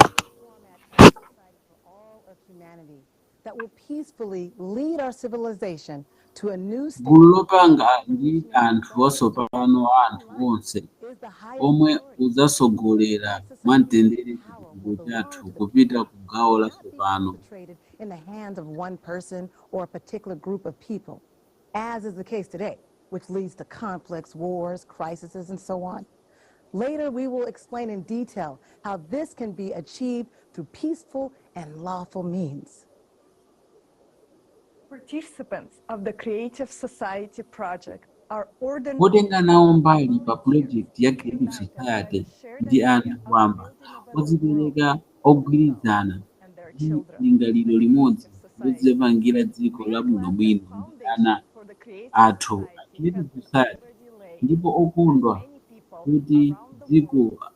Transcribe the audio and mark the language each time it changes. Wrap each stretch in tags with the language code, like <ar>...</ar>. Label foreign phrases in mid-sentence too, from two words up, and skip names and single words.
<en>format for all of humanity that will peacefully lead our civilization to a new state.</en> <ny>Gulu lopanga ndi anthu osopano anthu onse omwe udzasogolera mwamtendere chitukuko chathu kupita ku gawo latsopano.</ny> <en>In the hands of one person or a particular group of people, as is the case today, which leads to conflicts, wars, crises, and so on. Later, we will explain in detail how this can be achieved through peaceful and lawful means. Participants of the Creative Society project are ordinary</en> <ny>Potenga nawo mbali pa project ya Creative Society ndi anthu wamba odzipereka ogwirizana ndi lingaliro limodzi lodzipangira dziko labwinobwino ndi ana athu a Creative Society, ndipo okondwa kuti dziko</ny>